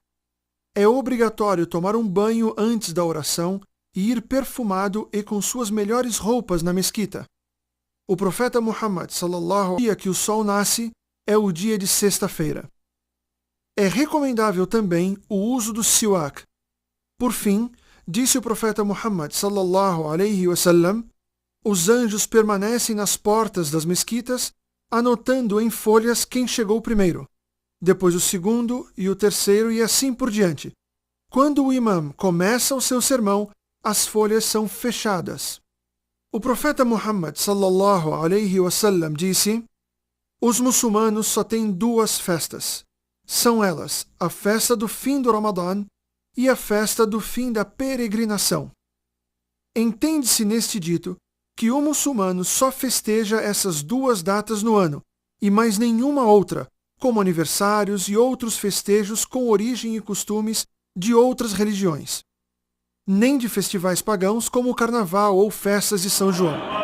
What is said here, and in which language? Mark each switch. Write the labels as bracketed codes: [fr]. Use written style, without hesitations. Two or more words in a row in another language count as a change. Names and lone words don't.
[pt] É obrigatório tomar um banho antes da oração e ir perfumado e com suas melhores roupas na mesquita. O profeta Muhammad sallallahu dia que o sol nasce é o dia de sexta-feira. É recomendável também o uso do siwak. Por fim, disse o profeta Muhammad [ar] صلى الله عليه وسلم, [pt] os anjos permanecem nas portas das mesquitas, anotando em folhas quem chegou primeiro, depois o segundo e o terceiro e assim por diante. Quando o imã começa o seu sermão, as folhas são fechadas. O profeta Muhammad [ar] صلى الله عليه وسلم [pt] disse: os muçulmanos só têm 2 festas. São elas a festa do fim do Ramadã e a festa do fim da peregrinação. Entende-se neste dito que o muçulmano só festeja essas 2 datas no ano e mais nenhuma outra, como aniversários e outros festejos com origem e costumes de outras religiões, nem de festivais pagãos como o Carnaval ou festas de São João.